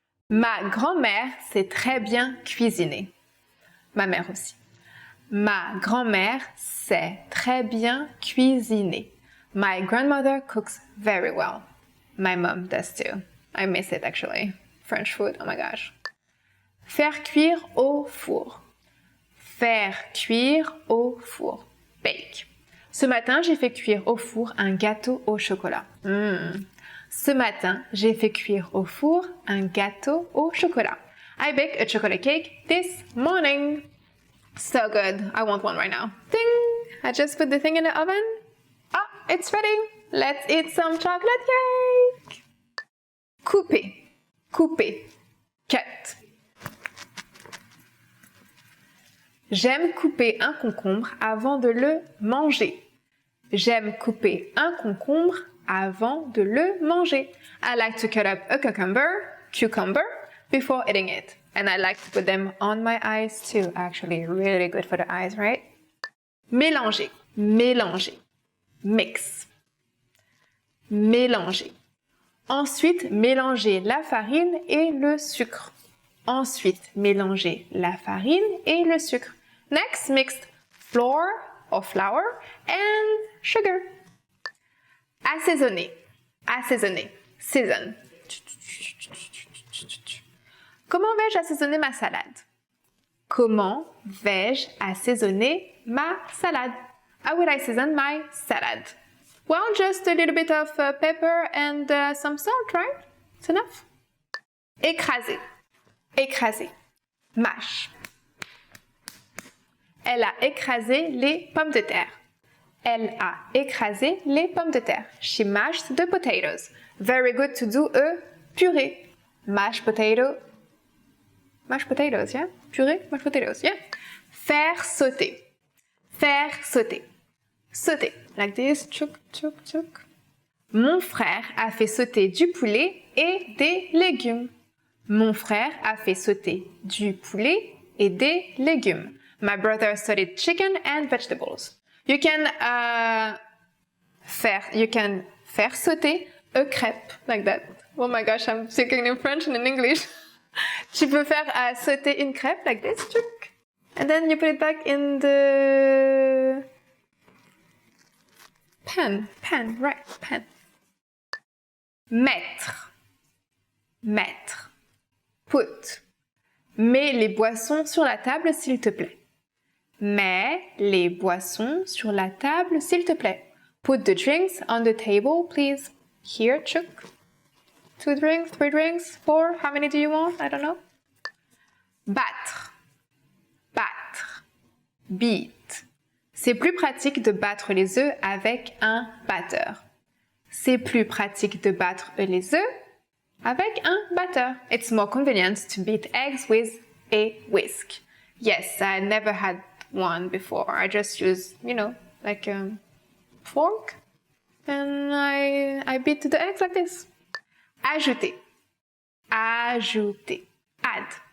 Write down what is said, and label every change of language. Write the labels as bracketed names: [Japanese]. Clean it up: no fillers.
[French] Ma grand-mère sait très bien cuisiner. Ma mère aussi. Ma grand-mère sait très bien cuisiner. [English] My grandmother cooks very well. My mom does too. I miss it actually. French food, oh my gosh. [French] Faire cuire au four. Faire cuire au four. [English] Bake. [French] Ce matin, j'ai fait cuire au four un gâteau au chocolat. Ce matin, j'ai fait cuire au four un gâteau au chocolat. [English] I baked a chocolate cake this morning. So good. I want one right now. Ding! I just put the thing in the oven. Ah, it's ready. Let's eat some chocolate cake. [French] Couper. Couper. [English] cut. [French] J'aime couper un concombre avant de le manger. J'aime couper un concombre avant de le manger. [English] I like to cut up a cucumber, before eating it. And I like to put them on my eyes too. Actually, really good for the eyes, right? [French] Mélanger, mélanger. [English] Mix. [French] Mélanger. Ensuite, mélanger la farine et le sucre. Ensuite, mélanger la farine et le sucre. [English] Next, mixed flour and sugar. [French] Assaisonner. Assaisonner. [English] Season. [French] Comment vais-je assaisonner ma salade? Comment vais-je assaisonner ma salade? [English] How will I season my salad? Well, just a little bit of pepper and some salt, right? It's enough. [French] Écraser. Écraser. Mâche. Elle a écrasé les pommes de terre. Elle a écrasé les pommes de terre. [English] She mashed the potatoes. Very good to do a purée. Mashed potatoes, yeah? Purée, mashed potatoes, yeah? [French] Faire sauter. Faire sauter. Sauter. [English] Like this. Tchouk, tchouk, tchouk. [French] Mon frère a fait sauter du poulet et des légumes. Mon frère a fait sauter du poulet et des légumes. [English] My brother sauteed chicken and vegetables. You can [French] faire sauter [English] a crêpe like that. Oh my gosh, I'm speaking in French and in English. [French] Tu peux faire sauter une crêpe [English] like this, [French] tchouk. [English] And then you put it back in the pan, right, pan. [French] Mettre. Mettre. [English] Put. [French] Mets les boissons sur la table, s'il te plaît. Mets les boissons sur la table, s'il te plaît. [English] Put the drinks on the table, please. Here, Chuk. 2 drinks, 3 drinks, 4. How many do you want? I don't know. [French] Battre. Battre. [English] Beat. [French] C'est plus pratique de battre les œufs avec un batteur. C'est plus pratique de battre les œufs avec un batteur. [English] It's more convenient to beat eggs with a whisk. Yes, I never had one before. I just use, like a fork. And I beat the eggs like this. [French] Ajouter. Ajouter. [English] Add.